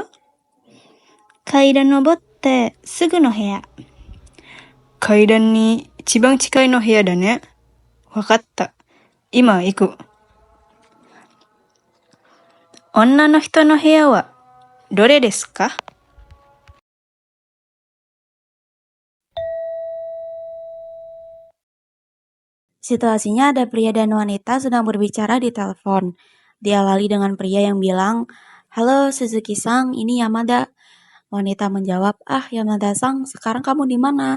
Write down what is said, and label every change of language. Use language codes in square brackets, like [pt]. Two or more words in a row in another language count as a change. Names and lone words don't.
[ja] 階段登ってすぐの部屋。階段に一番近いの部屋だね。わかった。今行く。女の人の部屋はどれですか？ [id] Situasinya ada pria dan wanita sedang berbicara di telepon. Diawali dengan pria yang bilang, halo Suzuki-san, ini Yamada. Wanita menjawab, Yamada-san, sekarang kamu di mana?